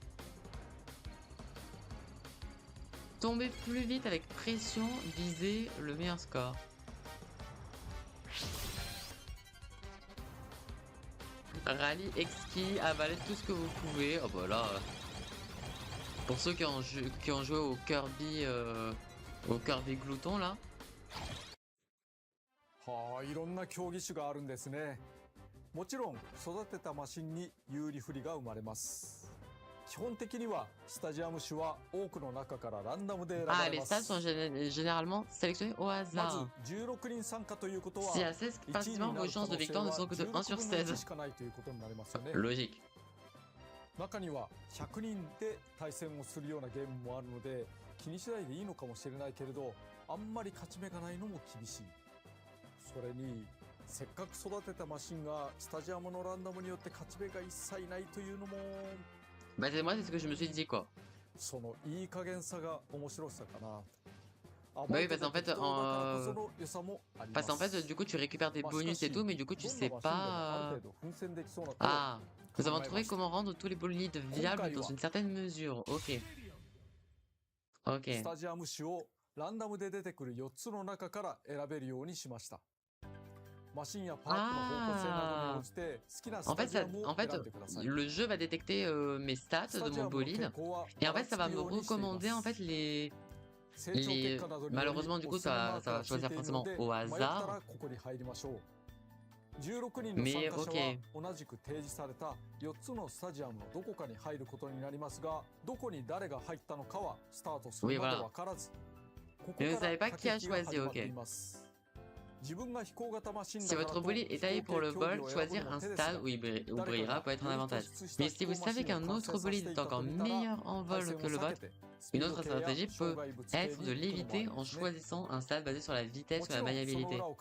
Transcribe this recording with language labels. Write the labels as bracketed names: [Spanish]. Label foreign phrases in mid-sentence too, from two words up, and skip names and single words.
[French] Tomber plus vite avec pression, viser le meilleur score. Rallye exquis, avalez tout ce que vous pouvez. Oh bah là, pour ceux qui ont joué au Kirby Glouton là. [Japanese] はあ、いろんな競技種があるんですね。もちろん育てたマシンに有利不利が生まれます。基本的にはスタジアム種は多くの中からランダムで選ば [French] Ah, [Japanese] れ [French] les [Japanese] ま [French] stats [Japanese] す。 [French] sont généralement sélectionnés au [Japanese] ま [French] hasard. [Japanese] ず16人参加ということは [French] Si à 16 [Japanese] 1位に [French] participants, [Japanese] な [French] vos [Japanese] る可 [French] chances de [Japanese] 能性 [French] victoire ne [Japanese] は [French] sont que de 1 sur [Japanese] 16 分の [French] 16. [Japanese] 1しかないということになりますよね。 [French] Logique. [Japanese] 中には100人で対戦をするようなゲームもあるので気にしないでいいのかもしれないけれど、あんまり勝ち目がないのも厳しい。それにせっかく育てたマシンがスタジアムのランダムによって勝ち目が一切ないというのも [French] Bah moi c'est ce que je me suis dit quoi. [Japanese] そのいい加減さが面白さかな。 [French] Bah oui parce qu'en fait parce qu'en fait du coup tu récupères des bonus et tout mais du coup tu sais pas Ah, nous avons trouvé comment rendre tous les bolides viables dans une certaine mesure. Ok. Ok. [Japanese] スタジアム種をランダムで出てくる4つの中から選べるようにしました。マシンやパークの方向性などに応じて好きなスタジアムを選んでください。 [French] le jeu va détecter mes stats de mon bolide et en fait ça va me recommander en fait les malheureusement du coup ça va choisir forcément au hasard. [Japanese] 16 人の参加者は同じく提示された4つのスタジアムのどこかに入ることになりますが、どこに誰が入ったのかはスタートするまでわからず、ここから駆け引きが始まっています。 [French] Si votre bolide est taillé pour le vol, choisir un stade où il brillera peut être un avantage. Mais si vous savez qu'un autre bolide est encore meilleur en vol que le vôtre, une autre stratégie peut être de l'éviter en choisissant un stade basé sur la vitesse ou la maniabilité.